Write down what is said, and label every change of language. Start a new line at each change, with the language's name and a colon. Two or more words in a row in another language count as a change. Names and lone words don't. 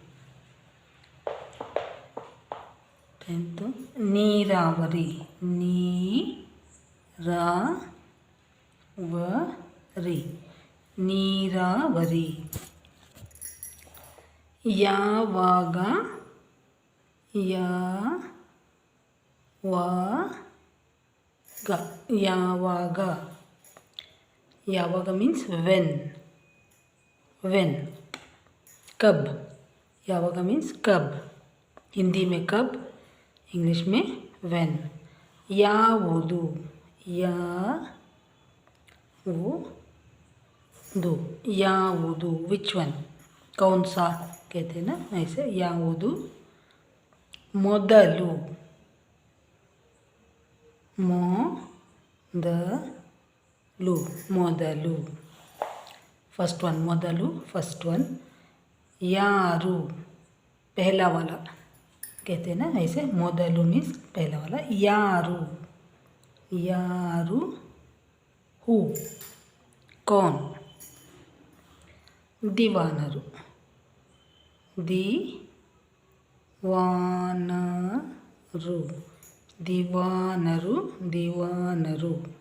Kannada: ಟೆಂತ್ ನೀರಾವರಿ, ನೀರಾವರಿ, ನೀರಾವರಿ. ಯಾವಾಗ, ಯಾವಾಗ, ಯಾವಾಗ.
English: ಯಾವಾಗ means when, when.
Hindi: कब, ಯಾವಾಗ means कब. हिंदी में कब, इंग्लिश में when.
Kannada: ಯಾವುದು, ಯಾವುದು, ಯಾವುದು.
English: which one,
Hindi: कौन सा कहते हैं ना, ऐसे.
Kannada: ಯಾವುದು. ಮೊದಲು, ಮೊದಲು, ಮೊದಲು.
English: first one ಮೊದಲು, first one.
Hindi: ಯಾರು, पहला वाला कहते हैं ना, ऐसे. ಮೊದಲು मीन्स पहला वाला.
Kannada: ಯಾರು, ಯಾರು.
Hindi: ಹೂ, कौन.
Kannada: ದಿವಾನರು, ದಿವಾನರು, ದಿವಾನರು, ದಿವಾನರು.